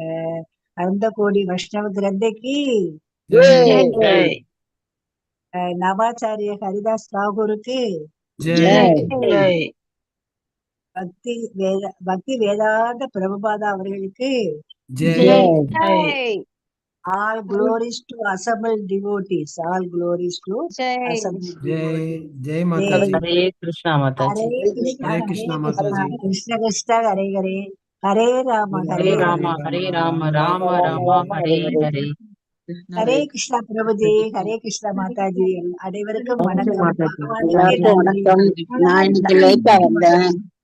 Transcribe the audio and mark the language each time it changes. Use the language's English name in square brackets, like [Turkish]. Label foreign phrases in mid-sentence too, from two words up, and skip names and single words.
[Tamil] அனந்த கோடி வைஷ்ணவ கிரந்தைக்கு நவாச்சாரிய ஹரிதாஸ் தாகூருக்கு பக்தி வேதாந்த பிரபுபாதா அவர்களுக்கு [English] All glories to assembled devotees. All glories to [Tamil] ஜெய் [English] assembled [Hindi] जय [English] devotees. [Hindi] जय माता जी। हरे कृष्णा माता Hare जी। Krishna, हरे Hare कृष्णा माता Krishna, जी। [Sanskrit] कृष्ण कृष्ण, हरे हरे, हरे राम, हरे हरे Hare राम राम Rama, हरे हरे राम राम राम राम राम राम हरे हरे हरे। [Hindi] हरे कृष्ण प्रभुजी, हरे कृष्ण माताजी. [Tamil] அனைவருக்கும் வணக்கம். மாதாஜி பகவானுக்கு எல்லாருக்கும் நன்றி. வணக்கம். நான் இன்னைக்கு லேட்டா வந்தேன்.